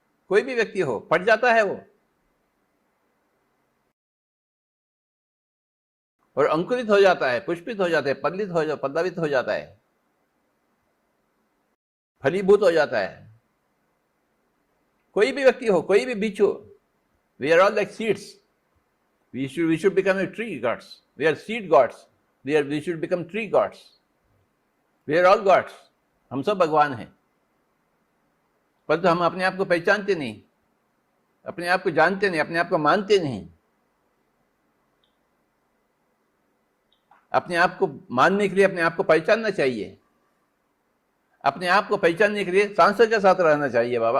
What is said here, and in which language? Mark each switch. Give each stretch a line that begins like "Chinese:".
Hindi: कोई भी व्यक्ति हो फट जाता है वो, और अंकुरित हो जाता है, पुष्पित हो जाता है, पल्लवित हो जाता है, फलीभूत हो जाता है। कोई भी व्यक्ति हो, कोई भी बीज हो, we are all like seeds.
English: We should become a tree gods. We are seed gods. We should become tree gods. We are all gods.
Hindi: हम सब भगवान हैं, परंतु हम अपने आप को पहचानते नहीं, अपने आप को जानते नहीं, अपने आप को मानते नहीं। अपने आप को मानने के लिए अपने आप को पहचानना चाहिए। अपने आप को पहचानने के लिए सांसों के साथ रहना चाहिए बाबा।